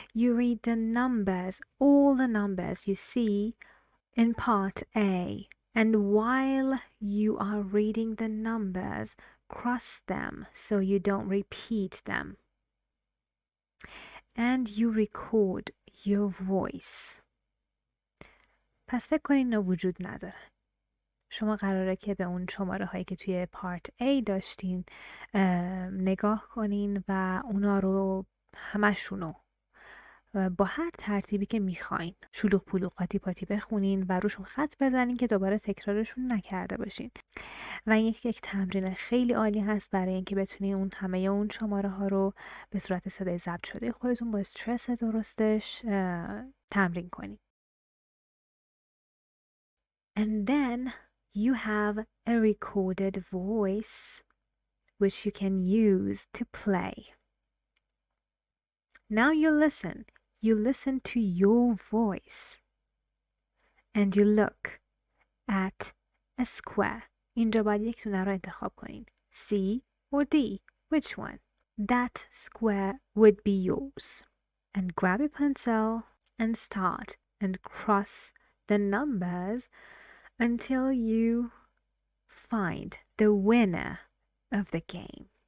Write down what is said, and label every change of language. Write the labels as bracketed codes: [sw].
[en] You read the numbers, all the numbers you see in part A. And while you are reading the numbers, cross them so you don't repeat them. And you record your voice. [fa] پس فکر کنین اینا وجود نداره. شما قراره که به اون شماره هایی که توی پارت A داشتین نگاه کنین و اونا رو همشونو با هر ترتیبی که میخواین شلوغ پلوغ قاطی پاتی بخونین و روشون خط بزنین که دوباره تکرارشون نکرده باشین. و یک تمرین خیلی عالی هست برای اینکه بتونین اون همه اون شماره ها رو به صورت صدای ضبط شده خودتون با استرس درستش تمرین کنین. [en] And then you have a recorded voice which you can use to play. Now you listen to your voice and you look at a square. [fa] اینجا باید یک دونه رو انتخاب کنین. [en] C or D, which one? That square would be yours. And grab a pencil and start and cross the numbers until you find the winner of the game.